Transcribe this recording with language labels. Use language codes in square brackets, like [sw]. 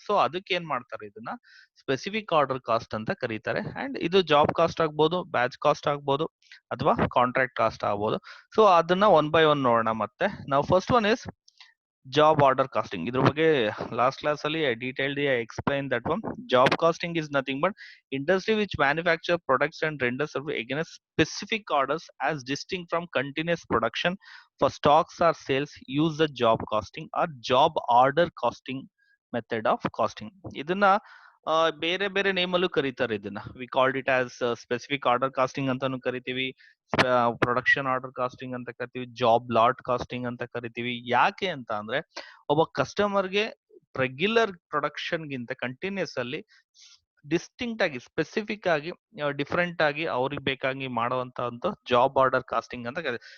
[kn] So ಅದಕ್ಕೆ ಏನ್ ಮಾಡ್ತಾರೆ, ಇದನ್ನ ಸ್ಪೆಸಿಫಿಕ್ ಆರ್ಡರ್ ಕಾಸ್ಟ್ ಅಂತ ಕರೀತಾರೆ. ಅಂಡ್ ಇದು ಜಾಬ್ ಕಾಸ್ಟ್ ಆಗ್ಬೋದು, ಬ್ಯಾಚ್ ಕಾಸ್ಟ್ ಆಗ್ಬೋದು, ಅಥವಾ ಕಾಂಟ್ರಾಕ್ಟ್ ಕಾಸ್ಟ್ ಆಗ್ಬೋದು. ಸೊ ಅದನ್ನ ಒನ್ ಬೈ ಒನ್ ನೋಡೋಣ. ಮತ್ತೆ ನಾವು [en] First one is job order costing. [kn] ಇದ್ರ ಬಗ್ಗೆ ಲಾಸ್ಟ್ ಕ್ಲಾಸ್ ಅಲ್ಲಿ [en] I explained that one. Job costing is nothing but industry which manufacture products and render service against specific orders as distinct from continuous production for stocks or sales. Use the job costing or job order costing method of costing. [kn] ಇದನ್ನ ಬೇರೆ ಬೇರೆ ನೇಮಲ್ಲೂ ಕರೀತಾರೆ. ಇದನ್ನ [en] we called it as [kn] specific order casting ಅಂತಾನು ಕರಿತೀವಿ, production order casting ಅಂತ ಕರಿತೀವಿ, job lot casting ಅಂತ ಕರಿತೀವಿ. ಯಾಕೆ ಅಂತ ಅಂದ್ರೆ ಒಬ್ಬ ಕಸ್ಟಮರ್ಗೆ ರೆಗ್ಯುಲರ್ ಪ್ರೊಡಕ್ಷನ್ ಗಿಂತ ಕಂಟಿನ್ಯೂಸ್ ಅಲ್ಲಿ ಡಿಸ್ಟಿಂಕ್ಟ್ ಆಗಿ, ಸ್ಪೆಸಿಫಿಕ್ ಆಗಿ, ಡಿಫ್ರೆಂಟ್ ಆಗಿ ಅವ್ರಿಗೆ ಬೇಕಾಗಿ ಮಾಡುವಂತ ಒಂದು ಜಾಬ್ ಆರ್ಡರ್ ಕಾಸ್ಟಿಂಗ್ ಅಂತ ಕರೀತೀವಿ.